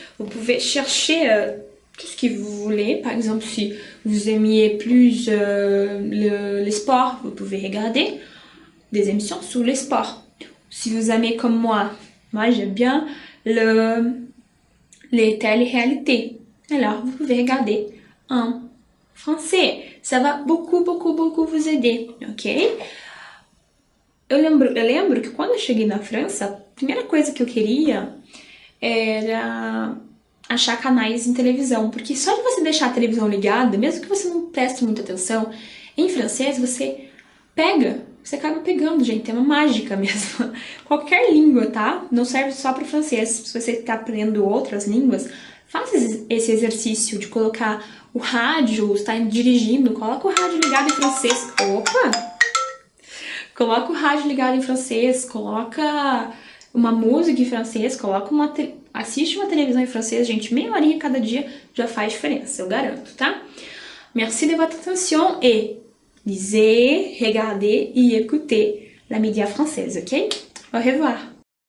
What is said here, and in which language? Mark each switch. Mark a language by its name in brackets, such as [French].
[French] Vous pouvez chercher tout ce que vous voulez. Par exemple, si vous aimiez plus les sports, vous pouvez regarder des émissions sur les sports. Si vous aimez comme moi j'aime bien les télé-réalités. Alors, vous pouvez regarder en français. Ça va beaucoup vous aider, ok? [Portuguese] Eu lembro que quando eu cheguei na França, a primeira coisa que eu queria era achar canais em televisão, porque só de você deixar a televisão ligada, mesmo que você não preste muita atenção, em francês você acaba pegando, gente, é uma mágica mesmo. Qualquer língua, tá? Não serve só para o francês. Se você está aprendendo outras línguas, faça esse exercício de colocar o rádio, está dirigindo, coloca o rádio ligado em francês. Opa! Coloca o rádio ligado em francês, coloca uma música em francês, assiste uma televisão em francês, gente, meia horinha cada dia já faz diferença, eu garanto, tá? [French] Merci de votre attention et lisez, regardez et écoutez la média française, ok? Au revoir!